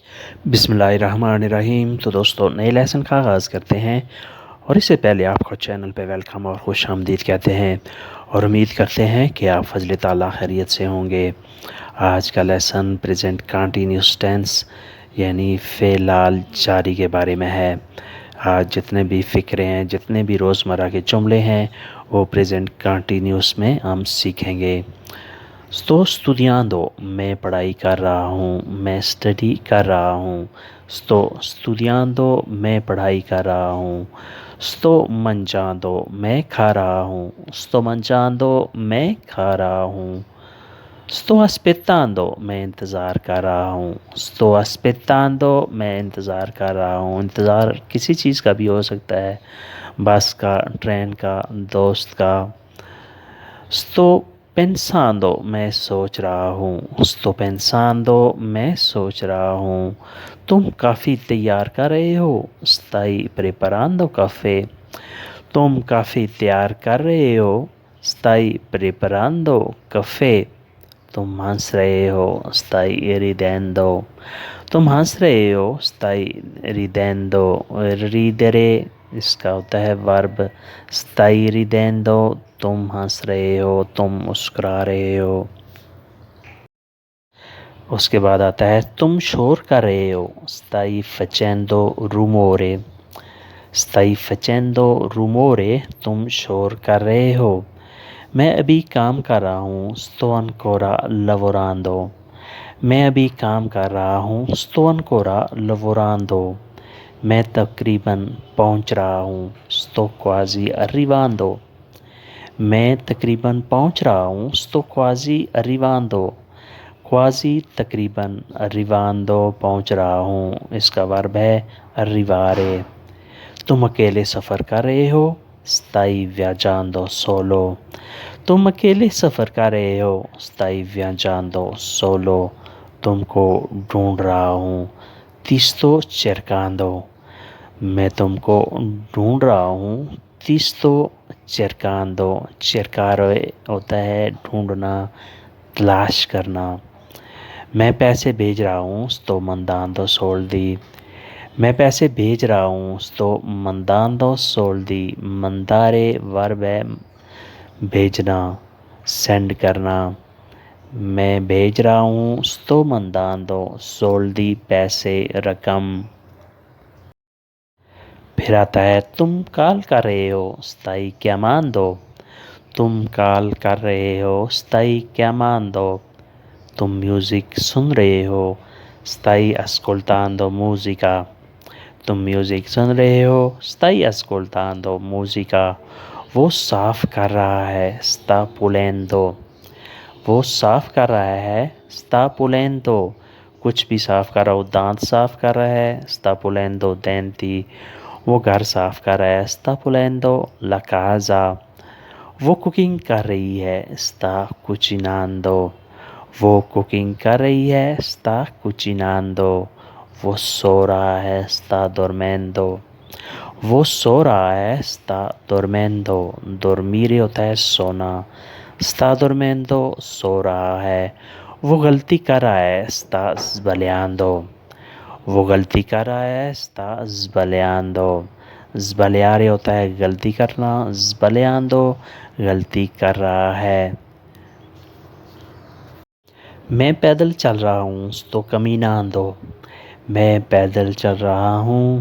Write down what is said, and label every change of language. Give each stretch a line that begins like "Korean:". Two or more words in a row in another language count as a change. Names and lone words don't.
Urdu: بسم اللہ الرحمن الرحیم۔ تو دوستو نئے لیسن کا آغاز کرتے ہیں، اور اس سے پہلے آپ کو چینل پہ ویلکم اور خوش آمدید کہتے ہیں، اور امید کرتے ہیں کہ آپ فضل تعالیٰ خیریت سے ہوں گے۔ آج کا لیسن
English: present continuous tense
Urdu: یعنی فعل جاری کے بارے میں ہے۔ آج جتنے بھی فقرے ہیں، جتنے بھی روزمرہ کے جملے ہیں، وہ
English: present continuous
Urdu: میں ہم سیکھیں گے۔
Italian: sto studiando،
Urdu: میں پڑھائی کر رہا ہوں، میں اسٹڈی کر رہا ہوں۔
Italian: sto studiando،
Urdu: میں پڑھائی کر رہا ہوں۔
Italian: sto mangiando،
Urdu: میں کھا رہا ہوں۔
Italian: sto mangiando،
Urdu: میں کھا رہا ہوں۔
Italian: sto aspettando،
Urdu: میں انتظار کر رہا ہوں۔
Italian: sto aspettando،
Urdu: میں انتظار کر رہا ہوں۔ انتظار کسی چیز کا بھی ہو سکتا ہے، بس کا، ٹرین کا، دوست کا۔
Italian: sto pensando،
Urdu: میں سوچ رہا ہوں۔
Italian: sto pensando،
Urdu: میں سوچ رہا ہوں۔ تم کافی تیار کر رہے ہو۔
Italian: stai preparando caffè،
Urdu: تم کافی تیار کر رہے ہو۔
Italian: stai preparando caffè،
Urdu: تم ہنس رہے ہو۔
Italian: stai ridendo،
Urdu: تم ہنس رہے ہو۔
Italian: stai ridendo،
Urdu: ridere اس کا ہوتا ہے ورب۔
Italian: stai ridendo،
Urdu: تم ہنس رہے ہو، تم مسکرا رہے ہو۔ اس کے بعد آتا ہے تم شور کر رہے ہو۔
Italian: stai facendo rumore، stai facendo rumore،
Urdu: تم شور کر رہے ہو۔ میں ابھی کام کر رہا ہوں۔
Italian: sto ancora lavorando،
Urdu: میں ابھی کام کر رہا ہوں۔
Italian: sto ancora lavorando۔
Urdu: میں تقریباً پہنچ رہا ہوں۔
Italian: sto quasi arrivando،
Urdu: میں تقریباً پہنچ رہا ہوں۔
Italian: sto quasi arrivando،
Urdu: quasi تقریباً، arrivando پہنچ رہا ہوں، اس کا ورب ہے arrivare۔ تم اکیلے سفر کر رہے ہو۔
Italian: stai viaggiando solo،
Urdu: تم اکیلے سفر کر رہے ہو۔
Italian: stai viaggiando solo،
Urdu: تم کو ڈھونڈ رہا ہوں۔
Italian: ti sto cercando،
Urdu: میں تم کو ڈھونڈ رہا ہوں۔
Italian: ti sto cercando،
Urdu: cercare ہوتا ہے ڈھونڈنا، تلاش کرنا۔ میں پیسے بھیج رہا ہوں۔
Italian: sto mandando soldi،
Urdu: میں پیسے بھیج رہا ہوں۔
Italian: sto mandando soldi،
Urdu: mandare ورب ہے بھیجنا، سینڈ کرنا۔ میں بھیج رہا ہوں۔
Italian: sto mandando soldi،
Urdu: پیسے، رقم۔ پھر آتا ہے تم کال کر رہے ہو۔
Italian: stai chiamando،
Urdu: تم کال کر رہے ہو۔
Italian: stai chiamando۔
Urdu: تم میوزک سن رہے ہو۔
Italian: stai ascoltando musica،
Urdu: تم میوزک سن رہے ہو۔
Italian: stai ascoltando musica۔
Urdu: وہ صاف کر رہا ہے۔
Italian: sta pulendo،
Urdu: وہ صاف کر رہا ہے۔
Italian: sta pulendo،
Urdu: کچھ بھی صاف کر رہا ہو، دانت صاف کر رہا ہے۔
Italian: sta pulendo denti،
Urdu: وہ گھر صاف کر رہا ہے۔
Italian: sta pulendo la casa،
Urdu: وہ کوکنگ کر رہی ہے۔
Italian: sta cucinando،
Urdu: وہ کوکنگ کر رہی ہے۔
Italian: sta cucinando۔
Urdu: وہ سو رہا ہے۔
Italian: sta dormendo،
Urdu: وہ سو رہا ہے۔
Italian: sta dormendo،
Urdu: dormire ہوتا ہے سونا۔
Italian: sta dormendo،
Urdu: سو رہا ہے۔ وہ غلطی کر رہا ہے۔
Italian: sta sbagliando،
Urdu: وہ غلطی کر رہا ہے۔
Italian: sta sbagliando۔
Urdu: sbagliare ہوتا ہے غلطی کرنا۔ sbagliando، غلطی کر رہا ہے۔ میں پیدل چل رہا ہوں۔
Italian: sto camminando،
Urdu: میں پیدل چل رہا ہوں۔